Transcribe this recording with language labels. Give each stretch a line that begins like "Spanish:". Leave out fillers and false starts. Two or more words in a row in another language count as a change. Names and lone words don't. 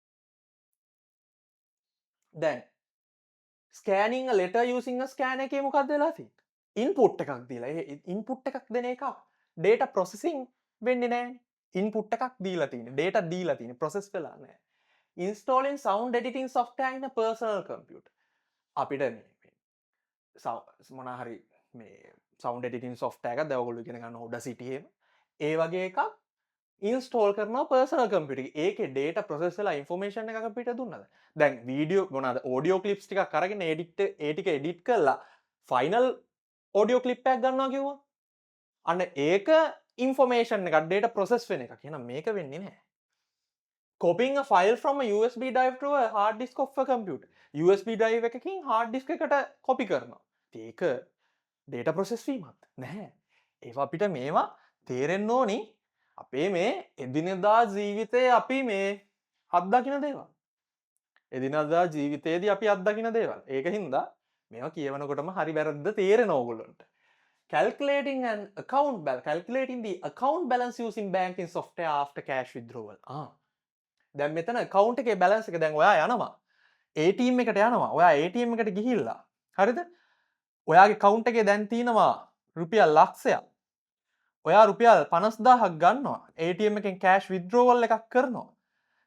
English: Then, scanning a letter using a scan
Sinhala: එකේ මොකක්ද වෙලා තියෙන්නේ? input එකක් දීලා. ඒ input එකක් දෙන එක
English: data processing
Sinhala: වෙන්නේ නැහැ. input එකක් දීලා තියෙන්නේ data දීලා තියෙන්නේ process වෙලා නැහැ
English: installing sound editing software in a personal computer
Sinhala: අපිට මේ මොනවා හරි මේ
English: sound editing software
Sinhala: එකක් දැන් ඔයගොල්ලෝ ඉගෙන ගන්න Audacity එහෙම ඒ වගේ එකක් install කරනවා
English: personal computer
Sinhala: එකේ ඒකේ data process වෙලා information එකක් අපිට දුන්නාද දැන් video මොනවාද
English: audio clips
Sinhala: ටිකක් අරගෙන ඒ ටික edit කරලා
English: final audio clip
Sinhala: එකක් ගන්නවා කිව්වා අන්න ඒක information එකක්
English: data process
Sinhala: වෙන එකක්. එහෙනම් මේක වෙන්නේ නැහැ.
English: Copying a file from a USB drive to a hard disk of a computer. USB drive
Sinhala: එකකින්
English: hard disk
Sinhala: එකට copy කරනවා. ඒක
English: data process
Sinhala: වීමක් නැහැ. ඒවා අපිට මේවා තේරෙන්න ඕනි අපේ මේ එදිනෙදා ජීවිතේ අපි මේ අත්දකින දේවල්. එදිනෙදා ජීවිතේදී අපි අත්දකින දේවල්. ඒකින්ද මේවා කියවනකොටම හරි වැරද්ද තේරෙනවා ඕගොල්ලන්ට.
English: Calculating the account balance using banking software after cash withdrawal.
Sinhala: දැන් මෙතන account එකේ balance එක දැන් ඔයා යනවා ATM එකට යනවා. ඔයා ATM එකට ගිහිල්ලා හරිද? ඔයාගේ account එකේ දැන් තියෙනවා රුපියල් ලක්ෂයක්. ඔයා රුපියල් 50000ක් ගන්නවා. ATM එකෙන්
English: cash withdrawal
Sinhala: එකක් කරනවා.